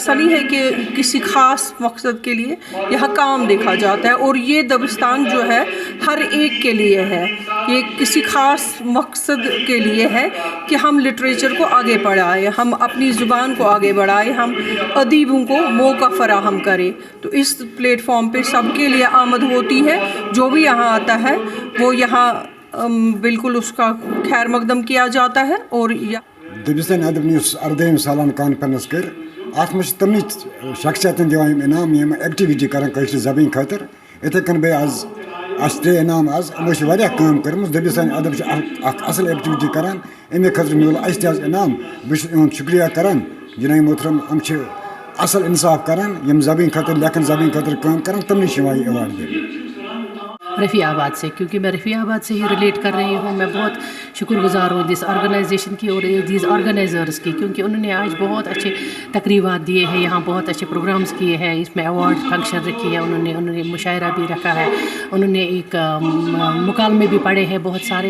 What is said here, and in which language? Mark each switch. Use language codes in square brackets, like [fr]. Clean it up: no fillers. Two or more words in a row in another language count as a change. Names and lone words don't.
[ur] ایسا نہیں ہے کہ کسی خاص مقصد کے لیے یہاں کام دیکھا جاتا ہے، اور یہ دبستان جو ہے ہر ایک کے لیے ہے، یہ کسی خاص مقصد کے لیے ہے کہ ہم لٹریچر کو آگے بڑھائیں، ہم اپنی زبان کو آگے بڑھائیں، ہم ادیبوں کو موقع فراہم کریں۔ تو اس پلیٹ فارم پہ سب کے لیے آمد ہوتی ہے، جو بھی یہاں آتا ہے وہ یہاں بالکل اس کا خیر مقدم کیا جاتا ہے۔ اور [ks] دبستان ادب اردہم سالانہ کانفرنس کر ات مجھ تمنی شخصیتن دِوان انعام یم ایکٹیویٹی کران کٲشِر زبان خاطر، اتھے کن بیٚیہِ آز اَسہِ 3 انعام آز یِمو چھِ واریاہ کٲم کٔرمٕژ دبستان ادب چھِ اکھ اصل ایکٹیویٹی کران، اَمے خٲطرٕ میوٗل اَسہِ تہِ آز انعام۔ بہٕ چھُس یِہُنٛد شُکریہ کران جناب محترم، یِم چھِ اصل انصاف کران، یِم زبان خٲطرٕ لیکھن زبان خٲطرٕ کٲم کران، تمنٕے چھِ یِوان یہِ ایوارڈ دِنہٕ۔ [ur] رفیع آباد سے، کیونکہ میں رفیع آباد سے ہی ریلیٹ کر رہی ہوں، میں بہت شکر گزار ہوں [en] this organisation [ur] کی اور [en] these organisers [ur] کی، کیونکہ انہوں نے آج بہت اچھے تقریبات دیے ہیں، یہاں بہت اچھے پروگرامز کیے ہیں، اس میں ایوارڈ فنکشن رکھی ہے، انہوں نے مشاعرہ بھی رکھا ہے، انہوں نے ایک مکالمے بھی پڑھے ہیں بہت سارے۔